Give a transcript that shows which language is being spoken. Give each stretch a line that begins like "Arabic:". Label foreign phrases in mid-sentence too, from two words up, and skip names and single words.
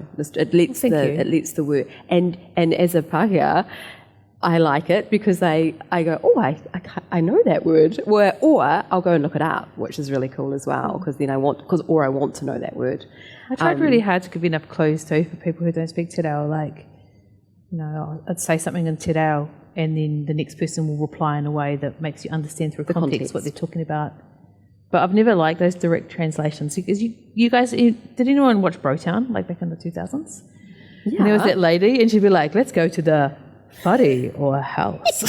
English: It lets the word, and as a pākehā, I like it because I go, I know that word, or I'll go and look it up, which is really cool as well because then I want to know that word. I tried really hard to give enough clues too for people who don't speak
Māori: te reo.
English: Like, I'd say something in
Māori: te reo,
English: and then the next person will reply in a way that makes you understand through context what they're talking about. But I've never liked those direct translations because you guys, did anyone watch Brotown, like back in the 2000s? Yeah. And there was that lady, and she'd be like, "Let's go to the whare or house."